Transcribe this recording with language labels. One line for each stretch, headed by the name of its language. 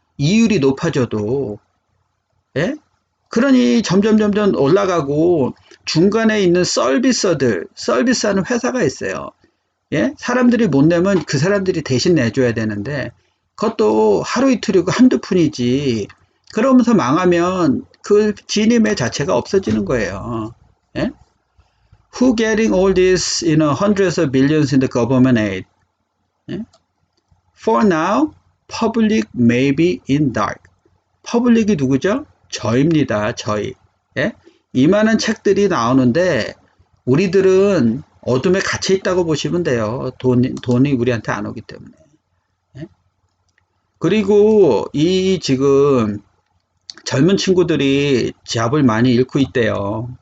Korean: 이율이 높아져도. 예? 그러니 점점 올라가고 중간에 있는 서비스들, 서비스하는 회사가 있어요. 예? 사람들이 못 내면 그 사람들이 대신 내줘야 되는데 그것도 하루 이틀이고 한두 푼이지. 그러면서 망하면 그 진임의 자체가 없어지는 거예요. 예?
English: Who getting all this, hundreds of billions in the government aid?
Korean: 예?
English: For now, public may be in dark.
Korean: public이 누구죠? 저입니다. 저희. 예? 이만한 책들이 나오는데 우리들은 어둠에 갇혀 있다고 보시면 돼요. 돈이 우리한테 안 오기 때문에. 예? 그리고 이 지금 젊은 친구들이 잡을 많이 잃고 있대요.